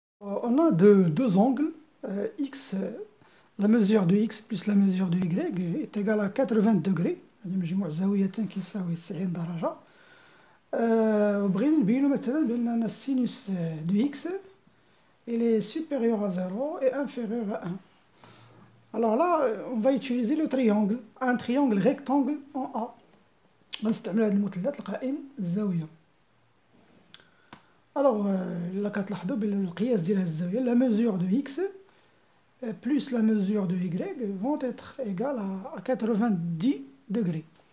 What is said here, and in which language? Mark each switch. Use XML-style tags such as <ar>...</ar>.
<fr>On a deux angles, x, la mesure de x plus la mesure de y est égale à 80 degrés.</fr> <ar>مجموع زاويتين كيساوي 90 درجة. وبغينا نبينو مثلا بأن السينوس</ar> <fr>de x il est supérieur à 0 et inférieur à 1. Alors là, on va utiliser le triangle, un triangle rectangle en A.</fr> <ar>غنستعملو هاد المثلث القائم الزاوية.</ar> <fr>Alors, là</fr> <ar>كتلاحظوا بأن القياس ديال هاد الزاوية</ar> <fr>la mesure de x plus la mesure de y vont être égales à 90 degrés.</fr>